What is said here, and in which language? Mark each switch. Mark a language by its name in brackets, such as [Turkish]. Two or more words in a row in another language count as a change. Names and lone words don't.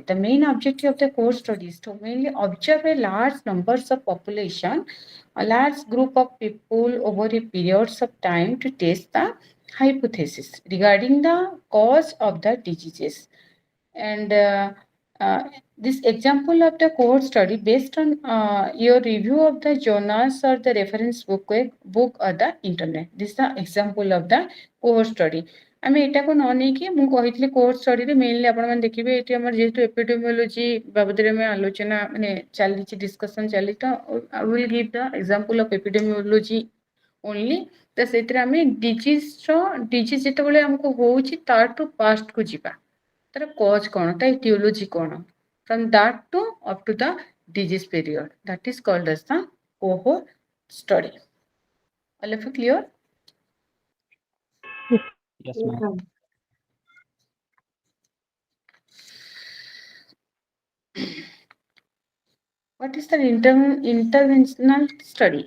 [English] The main objective of the core study is to mainly observe a large numbers of population, a large group of people over a periods of time to test the hypothesis regarding the cause of the diseases. And this example of the core study based on your review of the journals or the reference book or the internet. This is the example of the core study. [Odia] ଆମେ ଏଟାକୁ ନ ନେଇକି ମୁଁ କହିଥିଲି କୋର୍ସ ଷ୍ଟଡିରେ ମେନଲି ଆପଣମାନେ ଦେଖିବେ ଏଠି ଆମର ଯେହେତୁ ଏପିଡେମିଓଲୋଜି ବାବଦରେ ଆମେ ଆଲୋଚନା ମାନେ ଚାଲିଛି ଡିସ୍କସନ ଚାଲିଛି ତ [English] I will give the example of epidemiology only [Odia] ତ ସେଥିରେ ଆମେ ଡିଜିଜ ଯେତେବେଳେ ଆମକୁ ହଉଛି ତାଠୁ ପାଷ୍ଟକୁ ଯିବା ତାର କଜ କ'ଣ ତା ଇଟିଓଲୋଜି କ'ଣ [English] from that to up to the disease period that is called as the cohort study. All of you clear? Yes, ma'am. What is the interventional study?